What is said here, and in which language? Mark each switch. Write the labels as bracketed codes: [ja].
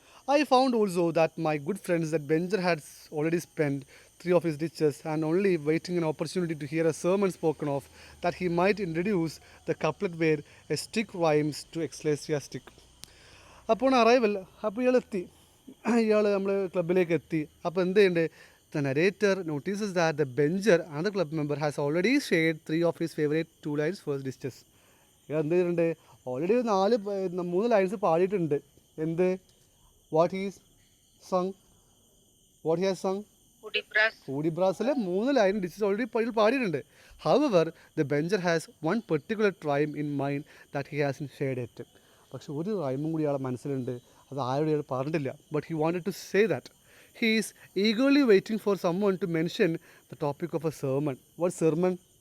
[en] I found also that my good friends that Benjer had already spent 3 of his ditches and only waiting an opportunity to hear a sermon spoken of, that he might introduce the couplet where a stick rhymes to ecclesiastic. [ml] അപ്പോൾ arrival, അപ്പോൾ ഇയാൾ നമ്മൾ ക്ലബിലേക്ക് എത്തി. അപ്പോൾ എന്ത് ചെയ്യണ്ടേ, [en] The narrator notices that the bencher and the club member has already shared 3 of his favorite 2 lines first ditches. [ml] ഇയാൾ എന്ത് ചെയ്തിട്ടുണ്ട്, ഓൾറെഡി 3 ലൈൻസ് പാടിയിട്ടുണ്ട്. [en] എന്ത്, what he's sung, what he has sung, ഹൂഡിബ്രാസിലെ 3 line ditches already [ml] പാടിയിട്ടുണ്ട്. [en] However the bencher has 1 particular rhyme in mind that he hasn't shared yet. [ml] പക്ഷെ ഒരു റൈമും കൂടി ഇയാളെ മനസ്സിലുണ്ട്, അത് ആരോടും ഇയാൾ പറഞ്ഞിട്ടില്ല. [en] But he wanted to say that he is eagerly waiting for someone to mention the topic of a sermon. What sermon?